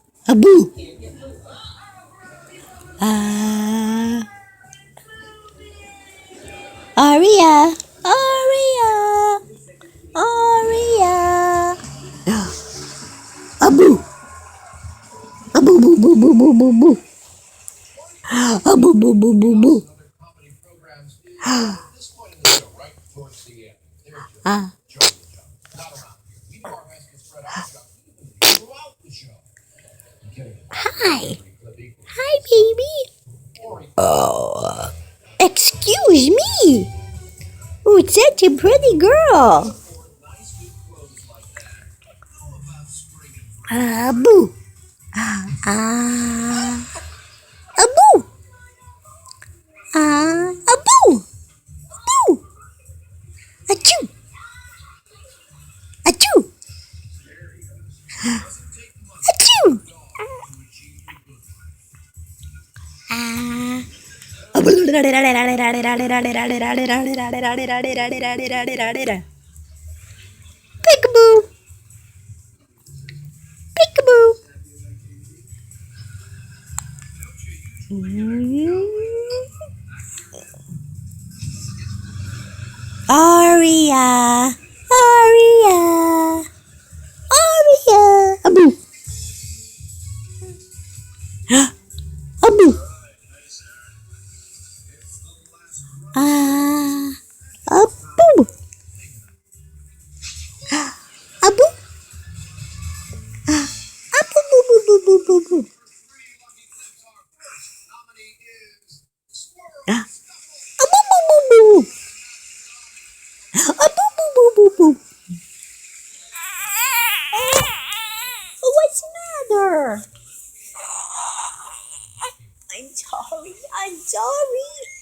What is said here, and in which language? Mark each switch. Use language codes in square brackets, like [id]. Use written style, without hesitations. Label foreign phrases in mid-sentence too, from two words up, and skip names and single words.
[en] Abu. Ah. Aria. Aria. Aria. Abu. Abu, boo, boo, boo, boo, boo, boo. Abu, boo, boo, boo, boo. Ah. Hi. Hi, baby. Oh. Excuse me. Who's such a pretty girl? Abu. Ah. Abu. Ah. Abu. Abu. Achoo. Achoo. Achoo. Ah. Peekaboo. Peekaboo. Aria. Aria. Aria. Abu. Abu. Ah. Abu. Abu. Abu. Boo, boo, boo, boo, boo, boo. Ah. Abu, boo, boo, boo. Abu, boo, boo, boo, boo. What's the matter? I'm sorry. I'm sorry.